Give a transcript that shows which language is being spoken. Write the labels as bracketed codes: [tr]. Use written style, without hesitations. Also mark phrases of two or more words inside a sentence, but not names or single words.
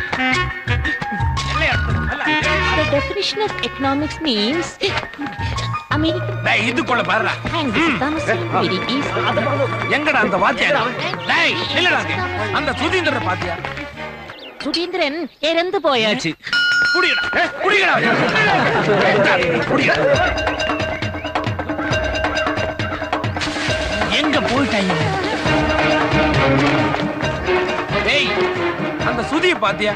[en] The definition of economics means a [ta] இது கொள்ள பாருடா எங்கடா அந்த வாத்தியா அந்த சுதீந்திரன் பாத்தியா சுதீந்திரன் இறந்து போயாச்சு புடிடா புடிடா புடிடா எங்க போயிட்டாங்க டேய் அந்த சுதியை பாத்தியா